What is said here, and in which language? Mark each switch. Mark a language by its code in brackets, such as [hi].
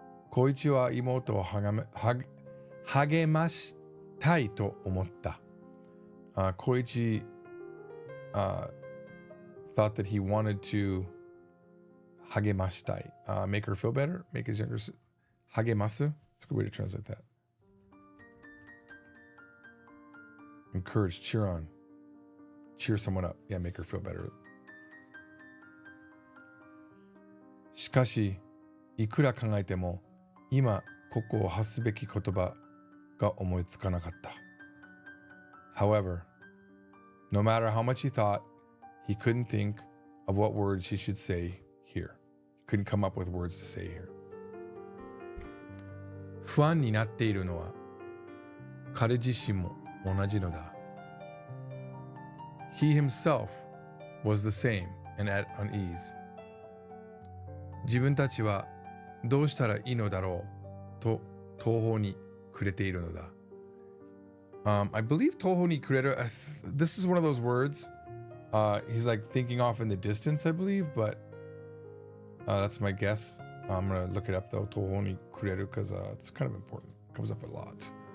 [ja] 小一は妹を励ましたいと思った。 [en] Koichi thought that he wanted to hagemashitai, make her feel better, make his younger sister. Hagemasu? It's a good way to translate that. Encourage, cheer on. Cheer someone up. Yeah, make her feel better. [ja] しかし、いくら考えても、今ここを発すべき言葉が思いつかなかった。 [en] However, no matter how much he thought, he couldn't think of what words he should say here. He couldn't come up with words to say here. [ja] 不安になっているのは彼自身も同じのだ。 [en] He himself was the same and at unease. [ja] 自分たちはどうしたらいいのだろうと途方に暮れているのだ。 [en] I believe 途方に暮れる, this is one of those words. He's like thinking off in the distance, I believe, but that's my guess. I'm going to look it up though, 途方に暮れる, because it's kind of important. It comes up a lot.